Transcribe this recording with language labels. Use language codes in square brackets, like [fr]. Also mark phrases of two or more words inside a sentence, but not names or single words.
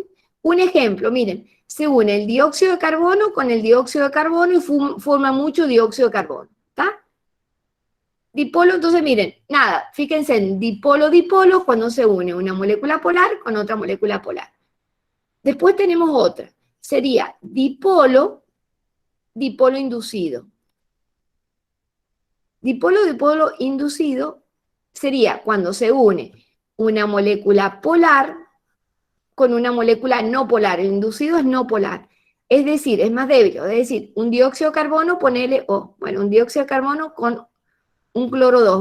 [es] Un ejemplo, miren, se une el dióxido de carbono con el dióxido de carbono y forma mucho dióxido de carbono. ¿Está? Dipolo, entonces miren, nada, fíjense en dipolo-dipolo cuando se une una molécula polar con otra molécula polar. Después tenemos otra, sería dipolo inducido. Dipolo inducido sería cuando se une una molécula polar con una molécula no polar. El inducido es no polar, es decir, es más débil. Es decir, un dióxido de carbono, ponele, un dióxido de carbono con un cloro 2.